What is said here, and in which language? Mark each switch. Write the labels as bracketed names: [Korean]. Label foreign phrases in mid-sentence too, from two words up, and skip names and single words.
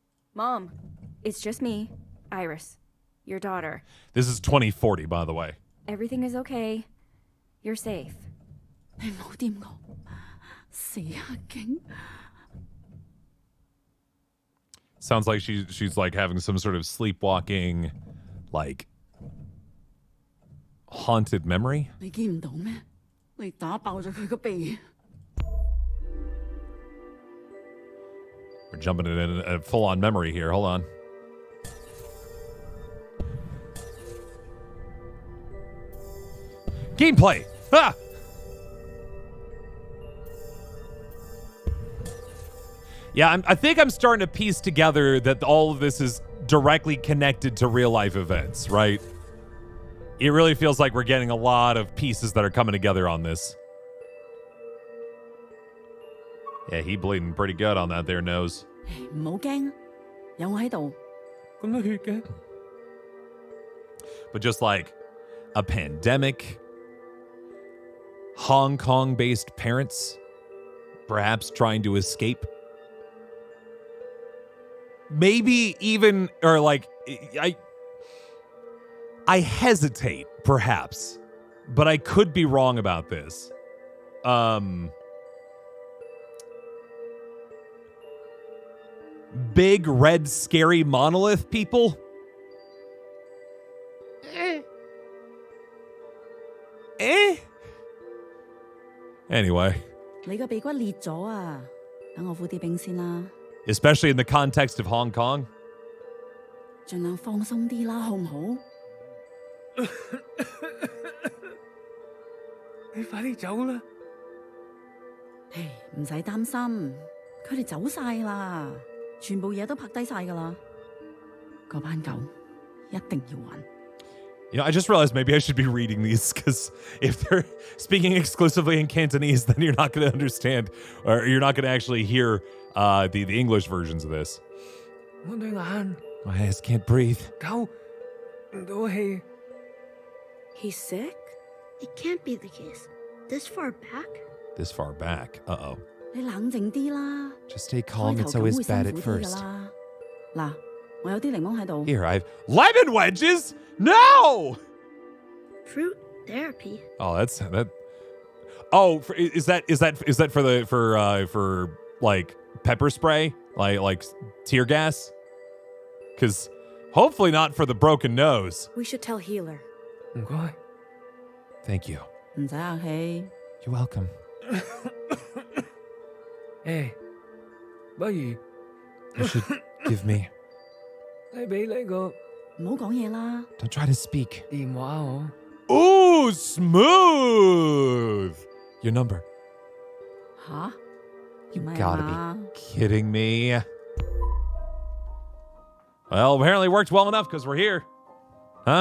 [English] Mom, it's just me, Iris, your daughter. This is 2040, by the way. Everything is okay. You're safe. [Cantonese] 你唔好掂我，死黑警！ [English] Sounds like she's like having some sort of sleepwalking, like haunted memory. [Cantonese] 你見唔到咩？你打爆咗佢個鼻。 [English] We're jumping in a full-on memory here. Hold on. Gameplay! Ah! Yeah, I think I'm starting to piece together that all of this is directly connected to real-life events, right? It really feels like we're getting a lot of pieces that are coming together on this. Yeah, he bleeding pretty good on that there nose. [Cantonese] 唔好驚，有我喺度。咁多血嘅。 [English] But just like a pandemic, Hong Kong-based parents perhaps trying to escape. Maybe even, or like, I hesitate, perhaps, but I could be wrong about this. Big, red, scary monolith people? Anyway. [Cantonese] 你個鼻骨裂咗啊！等我敷啲冰先啦。 [English] Especially in the context of Hong Kong. [Cantonese] 盡量放鬆啲啦，好唔好？你快啲走啦！唉，唔使擔心，佢哋走晒啦，全部嘢都拍低晒噶啦。嗰班狗一定要還。 [English] You know, I just realized maybe I should be reading these because if they're speaking exclusively in Cantonese, then you're not going to understand, or you're not going to actually hear the English versions of this. [Cantonese] 我對眼 [English] My eyes can't breathe. [Cantonese] 狗唔到氣。 [English] He's sick? It can't be the case. This far back? This far back. Uh-oh. [Cantonese] 你冷靜啲啦。 [English] Just stay calm. [Cantonese] 開 [English] It's [Cantonese] 頭咁 [English] always [Cantonese] 會 [English] bad [Cantonese] 辛 [English] at [Cantonese] 苦啲㗎 [English] first. [Cantonese] 啦。嗱，我有啲檸檬喺度。 [English] Here, I've lemon wedges. No. Fruit therapy. Oh, that's that. Oh, is that for like pepper spray, like tear gas? Because hopefully not for the broken nose. We should tell Healer. [Cantonese] 唔該。 [English] Thank you. [Cantonese] 唔使客氣。 [English] You're welcome. [Cantonese] 誒，不如 [English] You should give me. [Cantonese] 你俾呢個唔好講嘢啦。 [English] Don't try to speak. [Cantonese] 電話我。 [English] Ooh, smooth. Your number. [Cantonese] 吓？ [English] You [Cantonese] 唔係 [English] gotta [Cantonese] 嘛 [English] be kidding me. Well, apparently it worked well enough because we're here. Huh?